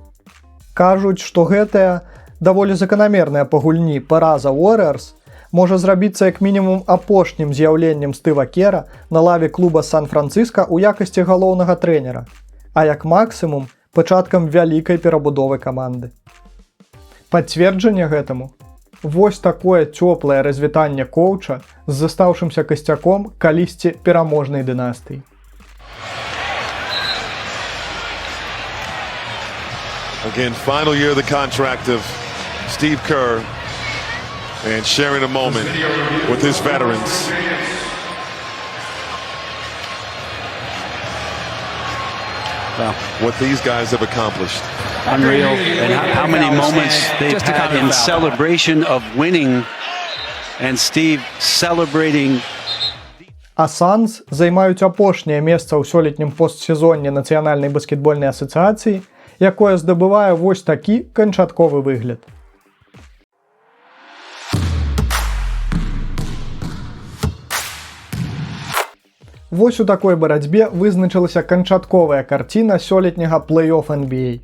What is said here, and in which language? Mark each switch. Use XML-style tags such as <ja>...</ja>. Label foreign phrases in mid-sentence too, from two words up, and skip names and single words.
<be>Кажуць, што гэтая даволі заканамерная па гульні параза Warriors можа зрабіцца як мінімум апошнім з'яўленнем Стыва Кера на лаве клуба Сан-Францыска ў якасці галоўнага трэнера, а як максімум пачаткам вялікай перабудовы каманды. Пацверджанне гэтаму – вось такое цёплае развітанне коуча з застаўшымся касцяком калісьці пераможнай дынастыі.</be> <en>Again, final year of the contract of Steve Kerr and sharing a moment with his veterans. Wow. What these guys have accomplished. Unreal. And how many moments they've had in celebration of winning, and Steve celebrating.</en> <be>А Санс займаюць апошняе месца ў сёлетнім постсезонне Нацыянальнай баскетбольнай асацыяцыі, якое здабывае вось такі канчатковы выгляд. Вось у такой барацьбе вызначылася канчатковая карціна сёлетняга плей-офф NBA.</be>